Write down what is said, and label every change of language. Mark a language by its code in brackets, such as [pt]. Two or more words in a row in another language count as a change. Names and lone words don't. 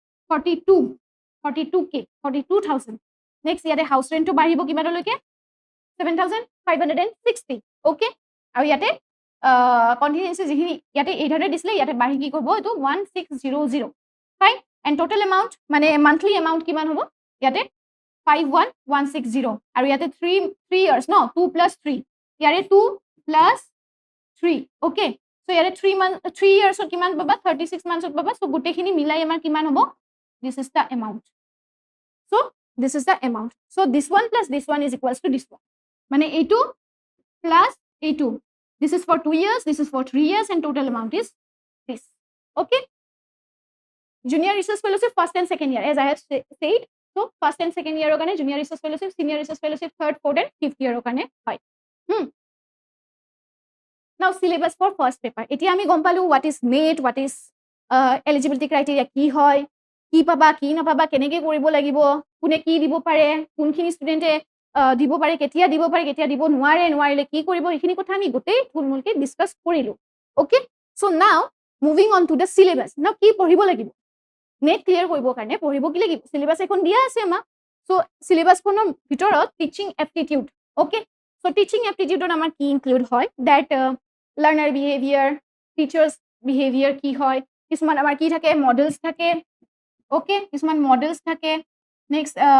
[as] 42k 42000 next ইয়াতে [en] house rent [as] টো বাঢ়িব কিমানলৈকে 7560 okay আৰু ইয়াতে contingency যিখিনি ইয়াতে 800 দিছিলে ইয়াতে বাঢ়ি কি কৰিব এটো 1600 ফাইন [en] and total amount [as] মানে [en] monthly amount [as] কিমান হ'ব ইয়াতে 51160 আৰু ইয়াতে 3 years no 2 plus 3 ইয়াৰে 2 plus 3 [en] okay so [as] ইয়াৰে 3 years ত কিমান পাবা 36 months ত পাবা so গুটেখিনি মিলাই আমাৰ কিমান হ'ব [en] this is the amount so this is the amount so this one plus this one is equals to this one মানে a2 plus a2 this is for 2 years this is for 3 years and total amount is this okay junior research fellowship first and second year as I have said so first and second year okane junior research fellowship senior research fellowship third fourth and fifth year [as] ওকেনে হয় [en] now syllabus for first paper [as] এতিয়া আমি গম পালো [en] what is NET what is eligibility criteria [as] কি হয় কি পাবা কি নাপাবা কেনেকে কৰিব লাগিব কোনে কি দিব পাৰে কোনখিনি ষ্টুডেন্টে দিব পাৰে কেতিয়া দিব নোৱাৰিলে কি কৰিব এইখিনি কথা আমি গোটেই থুলমুলকে ডিসকাস কৰিলো [en] okay so now moving on to the syllabus now [as] কি পঢ়িব লাগিব নেট ক্লিয়াৰ কৰিব কাৰণে পঢ়িব কি লাগিব সিলেবাস এখন দিয়া আছে আমা সো সিলেবাস খনৰ ভিতৰত [en] teaching aptitude okay so teaching aptitude [as] আমাৰ কি ইনক্লুড হয় [en] that learner behaviour teachers behaviour [as] কি হয় কিছুমান আমাৰ কি থাকে মডেলস থাকে ওকে কিছুমান মডেলস থাকে নেক্সট